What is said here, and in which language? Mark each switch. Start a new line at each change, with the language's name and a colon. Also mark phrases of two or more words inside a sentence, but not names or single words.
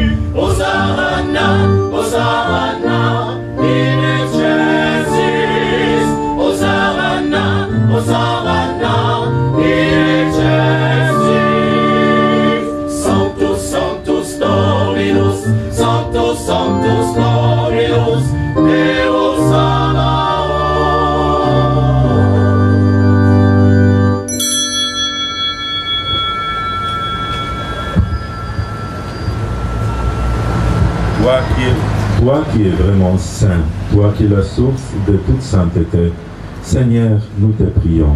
Latin: Hosanna, Hosanna, in excelsis. Hosanna, Hosanna, in excelsis. Sanctus, Sanctus Dominus, Sanctus, Sanctus Dominus, Deus Sabaoth.
French: Toi qui es vraiment saint, toi qui es la source de toute sainteté, Seigneur, nous te prions.